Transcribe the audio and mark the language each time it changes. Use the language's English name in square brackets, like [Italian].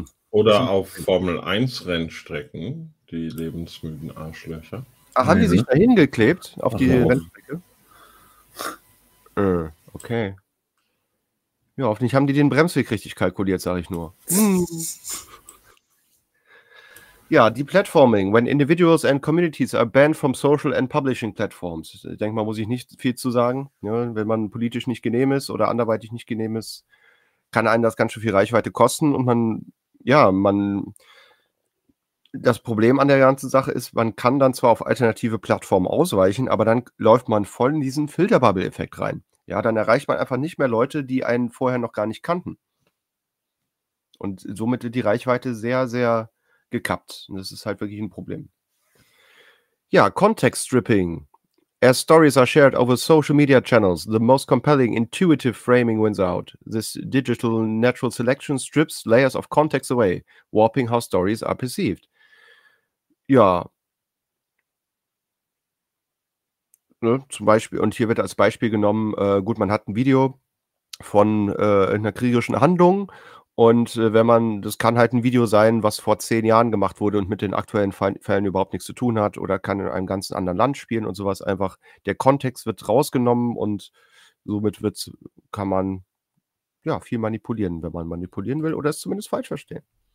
[German] Oder auf Formel-1-Rennstrecken, die lebensmüden Arschlöcher. Ach, haben die sich dahin geklebt, auf die Rennstrecke? Okay. Ja, hoffentlich haben die den Bremsweg richtig kalkuliert, sage ich nur. Ja, Deplatforming. [English] When individuals and communities are banned from social and publishing platforms. [German] Ich denke mal, muss ich nicht viel zu sagen. Ja, wenn man politisch nicht genehm ist oder anderweitig nicht genehm ist, kann einem das ganz schön viel Reichweite kosten. Und man, ja, man, das Problem an der ganzen Sache ist, man kann dann zwar auf alternative Plattformen ausweichen, aber dann läuft man voll in diesen Filterbubble-Effekt rein. Ja, dann erreicht man einfach nicht mehr Leute, die einen vorher noch gar nicht kannten. Und somit wird die Reichweite sehr, sehr gekappt. Und das ist halt wirklich ein Problem. Ja, Context Stripping. [English] As stories are shared over social media channels, the most compelling intuitive framing wins out. This digital natural selection strips layers of context away, warping how stories are perceived. [German] Ja. Ne, zum Beispiel, und hier wird als Beispiel genommen, gut, man hat ein Video von einer kriegerischen Handlung und wenn man, das kann halt ein Video sein, was vor 10 Jahren gemacht wurde und mit den aktuellen Fällen überhaupt nichts zu tun hat oder kann in einem ganz anderen Land spielen und sowas, einfach der Kontext wird rausgenommen und somit kann man ja viel manipulieren, wenn man manipulieren will oder es zumindest falsch verstehen.